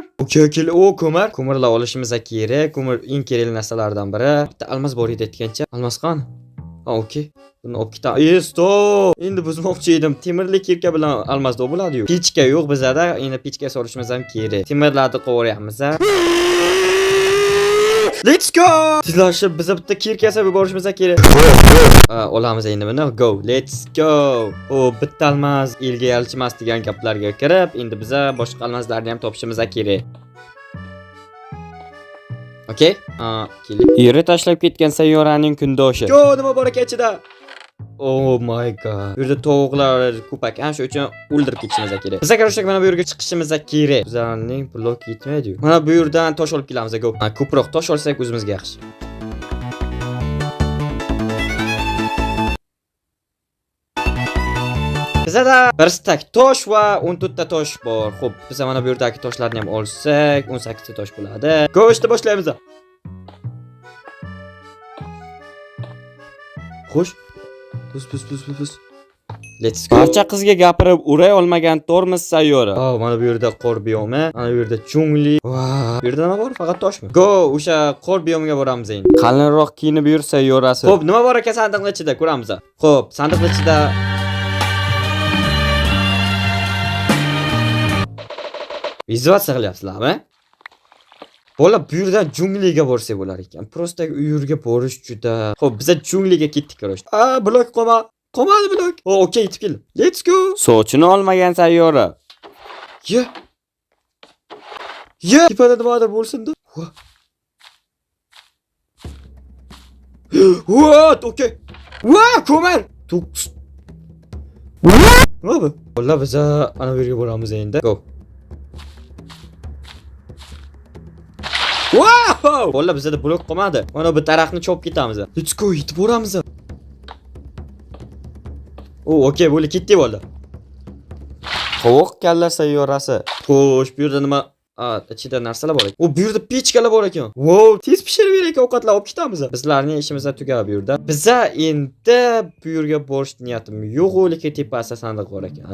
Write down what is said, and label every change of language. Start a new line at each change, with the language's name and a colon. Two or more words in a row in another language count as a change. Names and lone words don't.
Uzbek: Okey, ko'mirlar olishimiz kerak. Ko'mir eng kerakli narsalardan biri. Bitta almas bor edi aytgancha. Almas qani? Okey. Buni olib ketamiz. Stop. Endi buzmoqchi edim. Temirli kirka bilan almasda bo'ladi-yu. Pechka yo'q bizada. Endi pechka solishimiz ham kerak. Temirlarni qo'yamiz.
English: Let's go.
Uzbek: Tezlashib biz bitta kirka yasab yuborishimiz kerak. Olamiz endi buni.
English: Go. Let's go.
Uzbek: Bitta almas elga yalchimas degan gaplarga kirib, endi biza boshqa almaslarni ham topishimiz kerak. Okay? Kelib. Eri tashlab ketgan sayyoraning kundoshi. Yo, nima bor ekan ichida?
English: Oh my god.
Uzbek: Bu yerda tovuqlar ko'p ekan, shuning uchun o'ldirib ketishimiz kerak. Biz agar mana bu yerga chiqishimiz kerak. Bizlarning blok yetmaydi-yu. Mana bu yerdan tosh olib kelamiz.
English: Go.
Uzbek: Ko'proq tosh olsak o'zimizga yaxshi. Bizda bir stak tosh va 14 ta tosh bor. Xo'p, biz mana bu yerdagi toshlarni ham olsak, 18 ta tosh bo'ladi. Go'shni boshlaymiz. Xo'sh.
English: Pus. Let's go.
Uzbek: Barcha qizga gapirib uray olmagan tormoz sayyora. Mana bu yerda qor biomi, mana bu yerda jungli. Bu yerda nima bor? Faqat toshmi? Go, o'sha qor biomiga boramiz endi. Qalinroq kiyinib yur sayyorasi. Xo'p, nima bor ekan sandiqning ichida? Ko'ramiz. Xo'p, sandiqning ichida vizualizatsiya qilyapsizlarmi? Bola bu yerdan jungliga borsak bo'lar ekan. Prosta u yerga borish juda. Xo'p, biz jungliga ketdik ko'rish. Blok qolmadi blok. Okey, yetib keldim.
English: Let's go.
Uzbek: Sochini olmagan sayyora. Tepada nimadir bo'lsin-da.
English: What? Okay.
Uzbek: Ko'mir. Nima bu? Bola biz ana bu yerga boramiz endi.
English: Go. Wow!
Uzbek: Bola bizda blok qolmadi. Mana bu daraxtni chopib ketamiz.
English: Let's go,
Uzbek: yetib boramiz. Okey, bo'ldi, ketdik bola. Qovoq kalla sayyorasi. Xo'sh, bu yerda nima? Ichida narsalar bor ekan. Bu yerda pechkalar bor ekan. Wow, tez pishirib beraylik, ovqatlar olib ketamiz. Bizlarning ishimiz tugadi bu yerda. Biza endi bu yerga borish niyatim yo'q, lekin tepasida sandiq bor ekan.